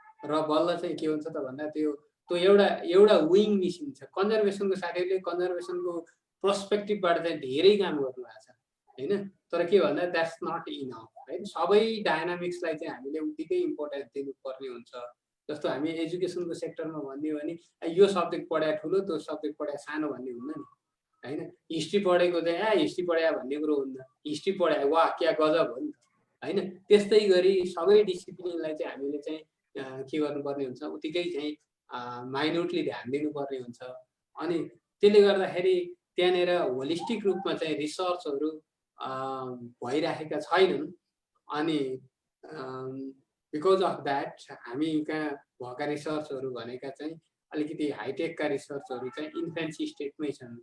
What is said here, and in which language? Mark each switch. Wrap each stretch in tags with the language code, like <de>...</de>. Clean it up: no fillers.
<ne>र बल्ल चाहिँ के हुन्छ त भन्दा त्यो एउटा विङ मिसिन्छ। कन्जर्भेसनको साथीहरूले कन्जर्भेसनको पर्सपेक्टिभबाट चाहिँ धेरै काम गर्नुभएको छ हैन। तर के भन्दा</ne> <en>that's not enough</en> <ne>है। सबै डायनामिक्सलाई चाहिँ हामीले उत्तिकै इम्पोर्टेन्स दिनुपर्ने हुन्छ। जस्तो हामी एजुकेसनको सेक्टरमा भन्ने भने यो सब्जेक्ट पढाए ठुलो, त्यो सब्जेक्ट पढाए सानो भन्ने हुन्न नि हैन। हिस्ट्री पढेको चाहिँ हिस्ट्री पढाए भन्ने कुरो हुन्न। हिस्ट्री पढाए वाह क्या गजब हो नि हैन। त्यस्तै गरी सबै डिसिप्लिनलाई चाहिँ हामीले चाहिँ के गर्नुपर्ने हुन्छ, उत्तिकै चाहिँ माइन्युटली ध्यान दिनुपर्ने हुन्छ। अनि त्यसले गर्दाखेरि त्यहाँनिर होलिस्टिक रूपमा चाहिँ रिसर्चहरू भइराखेका छैनन्। अनि</ne> <en>because of that</en> <ne>हामी कहाँ भएका रिसर्चहरू भनेका चाहिँ अलिकति हाइटेकका रिसर्चहरू चाहिँ इन्फेन्सी स्टेटमै छन्।</ne>